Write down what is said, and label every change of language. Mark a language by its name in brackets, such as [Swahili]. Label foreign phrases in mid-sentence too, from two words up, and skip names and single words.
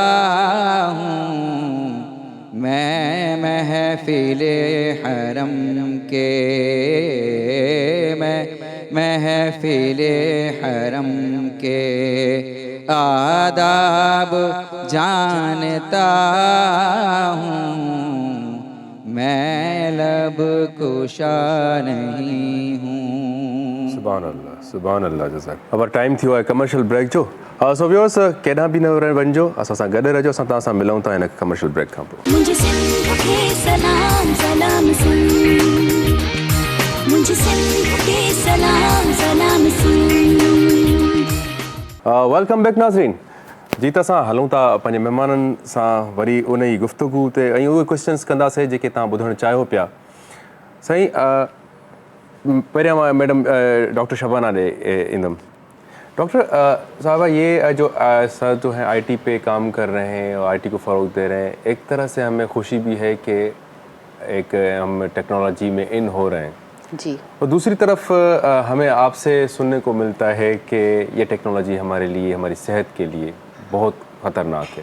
[Urdu] ہوں، میں محفلِ حرم کے، میں محفلِ حرم کے آداب جانتا ہوں، میں لب کشا نہیں ہوں. [Arabic] سبحان الله [Sindhi] जज़ाक। अब टाइम थियो आहे कमर्शियल ब्रेक जो। [English] so viewers [Sindhi] केॾांहुं बि न वञिजो, असां सां गॾु रहिजो, असां तव्हां सां मिलूं था हिन कमर्शियल ब्रेक खां पोइ। [Urdu] مجھے سندھ کے سلام سلام سن، مجھے سندھ کے سلام سلام سن. [English] welcome back [Sindhi] नाज़रीन जी। त असां हलूं था पंहिंजे महिमाननि सां वरी उन ई गुफ़्तगू ते ऐं उहे क्वेश्चन्स कंदासीं जेके तव्हां ॿुधणु चाहियो पिया। साईं पहिरियां मां मैडम डॉक्टर शबाना ॾे ईंदुमि। [Urdu] ڈاکٹر صاحبہ، یہ جو سر جو ہے آئی ٹی پہ کام کر رہے ہیں اور آئی ٹی کو فروغ دے رہے ہیں، ایک طرح سے ہمیں خوشی بھی ہے کہ ایک ہم ٹیکنالوجی میں ان ہو رہے ہیں جی, اور دوسری طرف ہمیں آپ سے سننے کو ملتا ہے کہ یہ ٹیکنالوجی ہمارے لیے، ہماری صحت کے لیے بہت خطرناک ہے.